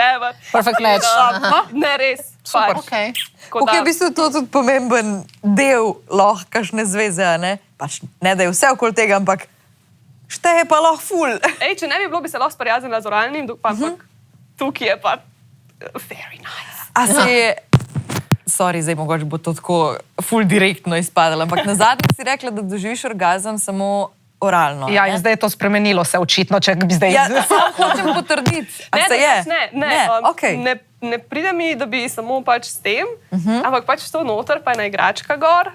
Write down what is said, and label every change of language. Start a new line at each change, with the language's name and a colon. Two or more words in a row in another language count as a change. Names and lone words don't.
English: Perfect match.
Slovenian: Ne, res. Super. Okay. Kako je v bistvu to tudi pomemben del lahko kakšne zveze, ne? Pač ne, da je vse okoli tega, ampak šteje pa lahko ful. Če ne bi bilo, bi se lahko sprijaznila z oralnim, ampak tukaj je pa
English: very nice.
Slovenian: A se je... Sorry, zdaj mogoče bo to tako ful direktno izpadalo, ampak na zadnje si rekla, da doživiš orgazem samo oralno. Ja, in zdaj je to spremenilo se očitno, če bi zdaj... Ja, samo hočem potrditi. A se je? Ne pride mi, da bi samo pač s tem, ampak pač to noter, pa je ena igračka gor.